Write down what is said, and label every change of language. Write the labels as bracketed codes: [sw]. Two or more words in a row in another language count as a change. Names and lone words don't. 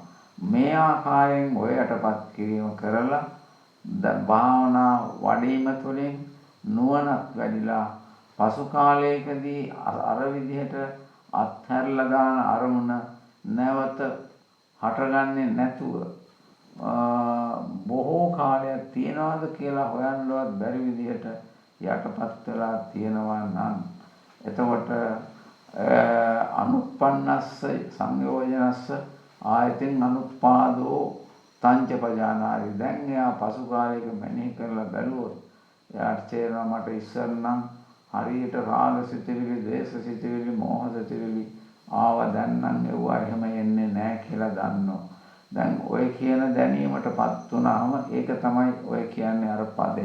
[si] මේ ආකාරයෙන් ඔය යටපත් කිරීම කරලා භාවනා වඩීම තුළින් නුවණක් වැඩිලා පසු කාලයකදී අර විදිහට අත්හැරලා දාන අරමුණ නැවත හටගන්නේ නැතුව බොහෝ කාලයක් තියනවාද කියලා හොයන්නවත් බැරි විදිහට යටපත් වෙලා තියෙනවා නම් එතකොට [pi] අනුප්පන්නස්ස සංයෝජනස්ස ආයතින් අනුපාදෝ තංච පජානාති. [si] දැන් එයා පසු කාලයක මෙනෙහි කරලා බැලුවොත් එයාට තේරෙනවා මට ඉස්සර නම් හරියට රාග සිතිවිලි, ද්වේෂ සිතිවිලි, මෝහ සිතිවිලි ආවා. දැන් නම් ඒවා එහෙම එන්නේ නැහැ කියලා දන්නවා. දැන් ඔය කියන දැනීමටපත් වුණාම ඒක තමයි ඔය කියන්නේ අර පදේ.